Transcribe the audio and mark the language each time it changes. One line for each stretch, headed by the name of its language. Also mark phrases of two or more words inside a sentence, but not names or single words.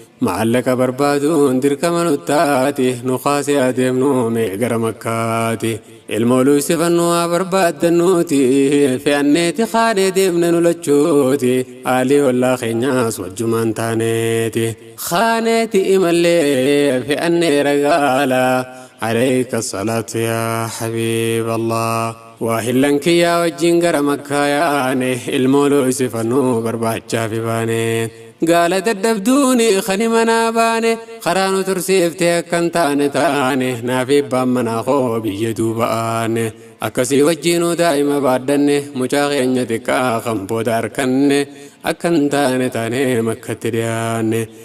Oromo: Maallaqa barbaaduun dirqama nuttaati, nu kaasee adeemnu mee gara Makkaati. Ilmoo luusifannoo haa barbaaddannuuti, fe'anneeti kaanee deemne nu lachuuti, aalii ollaa keenyaas wajjumaan taaneeti. Kaaneeti imallee fe'annee ragaala.
Arabic: عليك الصلاة يا حبيب الله.
Oromo: Waa hillan kiyyaa wajjin gara Makkaa yaane, ilmoo luusifannoo barbaachaaf baane. Gaala dadhabduuni kani manaa baane, karaa nu tursiiftee akkan taane taane, naaf ibbaan manaa koo biyya duuba aane. Akkasii wajjinuu daa'ima baaddanne, mucaa keenya xiqqaa kan booda harkanne, akkan taane taane Makkatti dhiyaanne.